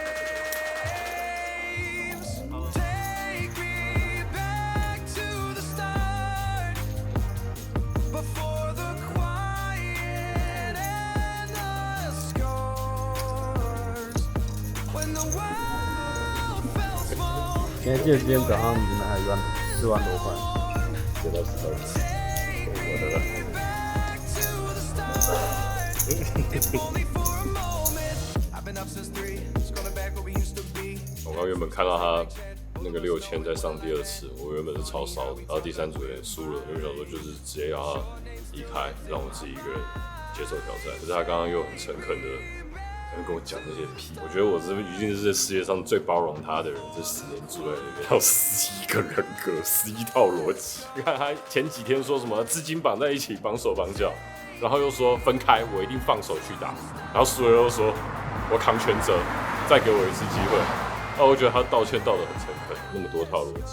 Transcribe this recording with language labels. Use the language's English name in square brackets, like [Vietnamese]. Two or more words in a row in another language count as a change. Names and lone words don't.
[English] Take me back to the start, before the quiet and the scars. When the world fell small. [Chinese] 今天早上你们还4万多塊，借到10万，我的了。我剛原本看到他那個6000再上第2次，我原本是超燒的，然後第3組也輸了，因為想說就是直接讓他離開，讓我自己一個人接受挑戰。可是他剛剛又很誠懇的跟我講這些屁，我覺得我是一定是這世界上最包容他的人，這10年住在那邊，要11個人格，11套邏輯。你看他前幾天說什麼資金綁在一起，綁手綁腳，然後又說分開，我一定放手去打，然後輸了又說我扛全責，再給我一次機會。那我覺得他道歉道得很誠懇，那麼多套邏輯。